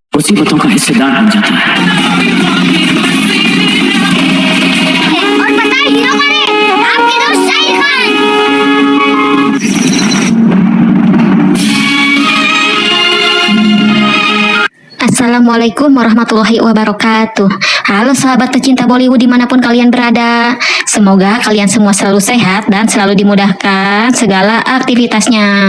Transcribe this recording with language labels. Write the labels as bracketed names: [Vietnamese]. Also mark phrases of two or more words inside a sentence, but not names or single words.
[Hindi] मुसीबतों का हिस्सेदार बन जाता है। और पता है हीरो कौन है? आपके दोस्त शाहिद खान। [Arabic] السلام عليكم ورحمة الله وبركاته. [Indonesian] Halo sahabat pecinta Bollywood dimanapun kalian berada. Semoga kalian semua selalu sehat dan selalu dimudahkan segala aktivitasnya.